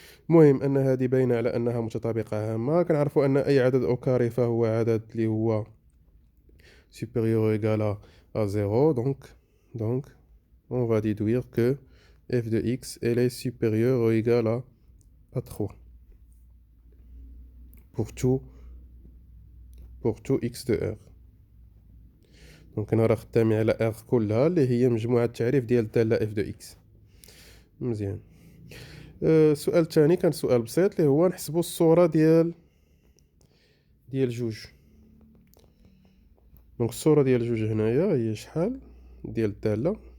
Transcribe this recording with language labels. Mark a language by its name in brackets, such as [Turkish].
[Arabic] المهم ان هذه باينه على انها متطابقه هامه. كنعرفوا ان اي عدد او كاري فهو عدد اللي هو [French] supérieur ou égal à 0, donc on va déduire que f de x elle est supérieure ou égale à 3 pour tout x de r. [Arabic] دونك انا راه خدامي على r كلها اللي هي مجموعة التعريف ديال الدالة f de x. مزيان. السؤال الثاني كان سؤال بسيط اللي هو نحسبوا الصورة ديال جوج. دونك الصورة ديال جوج هنايا هي شحال ديال الدالة.